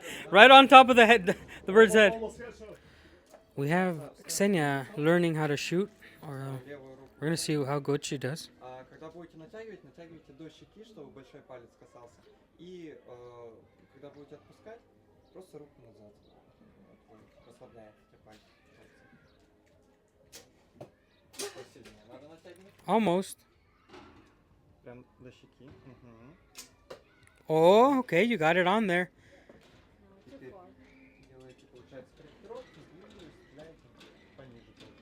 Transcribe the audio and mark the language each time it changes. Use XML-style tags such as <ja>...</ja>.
<en>Right on top of the head, the bird's head. We have Ksenia learning how to shoot, or we're gonna see how good she does.</en> <ru>Когда будете натягивать, натягивайте до щеки, чтобы большой палец касался. И когда будете отпускать, просто руку назад. Расслабляете пальцы. Посильнее. Надо натягивать.</ru> <en>Almost.</en> <ru>Прям до щеки.</ru> <en>Oh, okay, you got it on there.</en> <ru>Теперь делаете, получается, корректировку и стреляете пониже.</ru>